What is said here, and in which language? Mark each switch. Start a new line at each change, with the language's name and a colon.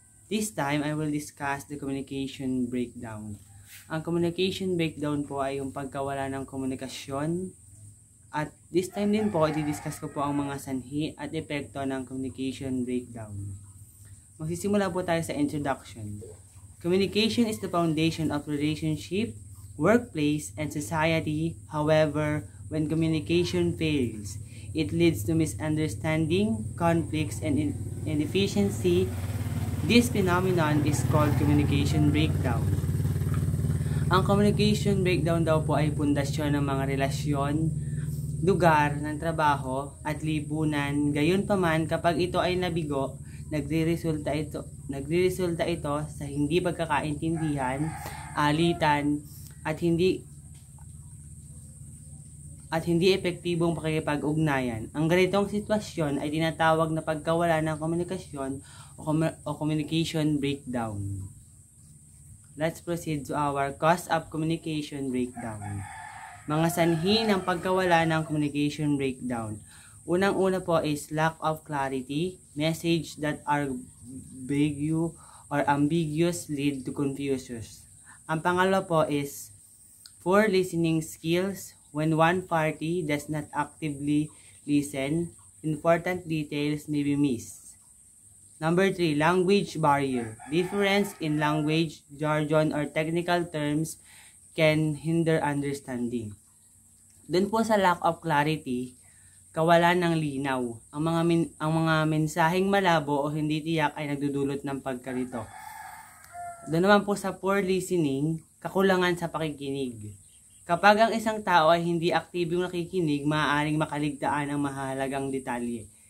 English: This time, I will discuss the communication breakdown.
Filipino: Ang communication breakdown po ay yung pagkawala ng komunikasyon.
English: At this time
Filipino: din po, i-discuss ko po ang mga sanhi at epekto ng communication breakdown. Magsisimula po tayo sa introduction.
English: Communication is the foundation of relationship, workplace, and society. However, when communication fails, it leads to misunderstanding, conflicts, and inefficiency. This phenomenon is called communication breakdown.
Filipino: Ang communication breakdown daw po ay pundasyon ng mga relasyon, lugar ng trabaho, at lipunan. Gayunpaman, kapag ito ay nabigo, nagre-resulta ito sa hindi pagkakaintindihan, alitan, at hindi epektibong pakikipag-ugnayan. Ang ganitong sitwasyon ay tinatawag na pagkawala ng komunikasyon o communication breakdown.
English: Let's proceed to our cause of communication breakdown.
Filipino: Mga sanhi ng pagkawala ng communication breakdown. Unang-una po
English: is lack of clarity. Message that are vague or ambiguous lead to confusions.
Filipino: Ang pangalawa po
English: is poor listening skills. When one party does not actively listen, important details may be missed. Number 3, language barrier. Difference in language, jargon, or technical terms can hinder understanding.
Filipino: Doon po sa lack of clarity, kawalan ng linaw. Ang mga mensaheng malabo o hindi tiyak ay nagdudulot ng pagkalito. Doon naman po sa poor listening, kakulangan sa pakikinig. Kapag ang isang tao ay hindi aktibong nakikinig, maaaring makaligtaan ang mahalagang detalye.